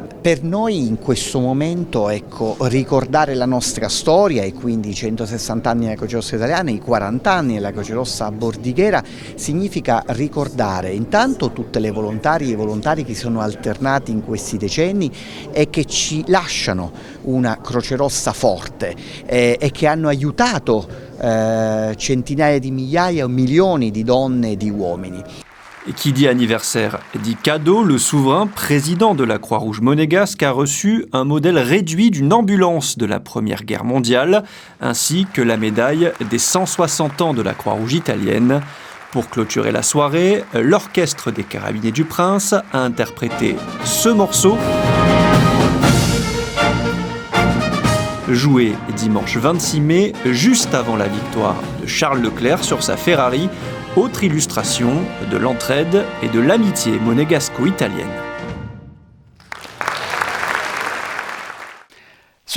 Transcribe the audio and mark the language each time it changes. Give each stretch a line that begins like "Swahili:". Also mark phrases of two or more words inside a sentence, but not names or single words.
Italian: Per noi in questo momento, ricordare la nostra storia e quindi i 160 anni della Croce Rossa italiana, i 40 anni della Croce Rossa a Bordighera, significa ricordare intanto tutte le volontarie e i volontari che sono alternati in questi decenni e che ci lasciano una Croce Rossa forte e che hanno aiutato centinaia di migliaia o milioni di donne e di uomini.
French: Et qui dit anniversaire dit cadeau. Le souverain, président de la Croix-Rouge monégasque, a reçu un modèle réduit d'une ambulance de la Première Guerre mondiale, ainsi que la médaille des 160 ans de la Croix-Rouge italienne. Pour clôturer la soirée, l'orchestre des Carabiniers du Prince a interprété ce morceau, joué dimanche 26 mai, juste avant la victoire de Charles Leclerc sur sa Ferrari, autre illustration de l'entraide et de l'amitié monégasco-italienne.